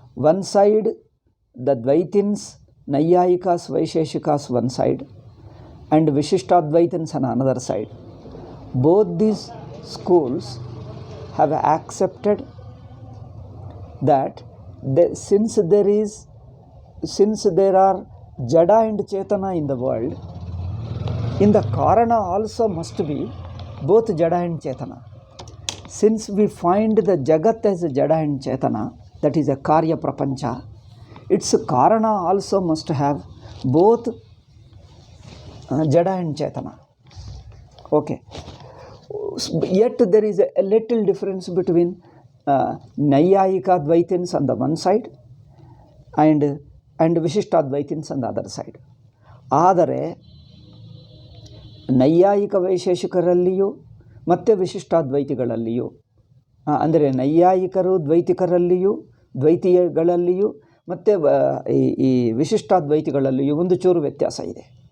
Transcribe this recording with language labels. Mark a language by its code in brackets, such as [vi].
[kn] One side [en] The Dvaitins, Naiyayikas, Vaisheshikas one side, and Vishishtadvaitins on another side. Both these schools have accepted that since there is since there are Jada and Chetana in the world, in the Karana also must be both Jada and Chetana. Since we find the Jagat as Jada and Chetana, that is a Karya Prapancha, its Karana also must have both Jada and Chetana. Okay. Yet there is a little difference between Nayayika Dvaitins on the one side and Vishishtadvaitins on the other side. [kn] ಆದರೆ ನೈಯಾಯಿಕ ವೈಶೇಷಿಕರಲ್ಲಿಯೂ ಮತ್ತು ವಿಶಿಷ್ಟಾದ್ವೈತಿಗಳಲ್ಲಿಯೂ, ಅಂದರೆ ನೈಯಾಯಿಕರು ದ್ವೈತಿಕರಲ್ಲಿಯೂ ದ್ವೈತಿಗಳಲ್ಲಿಯೂ ಮತ್ತು ಈ ವಿಶಿಷ್ಟಾದ್ವೈತಿಗಳಲ್ಲಿಯೂ ಒಂದು ಚೂರು ವ್ಯತ್ಯಾಸ ಇದೆ.